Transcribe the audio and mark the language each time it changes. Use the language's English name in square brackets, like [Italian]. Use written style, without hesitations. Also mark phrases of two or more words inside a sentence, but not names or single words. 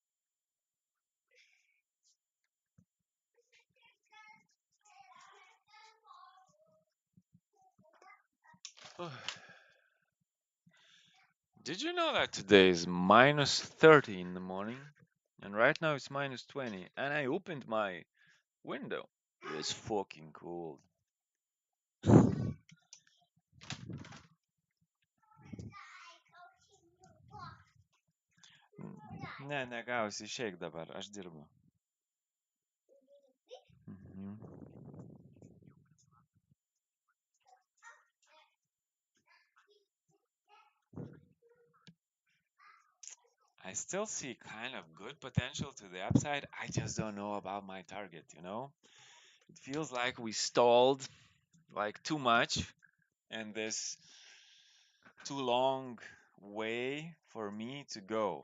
[English] Did you know that today is minus 30 in the morning? And right now it's minus 20. And I opened my window. It's fucking cold. [Lithuanian] Ne, negausi, išeik dabar, aš dirbu. Mhm. [English] I still see kind of good potential to the upside. I just don't know about my target, you know? It feels like we stalled like too much and this too long way for me to go.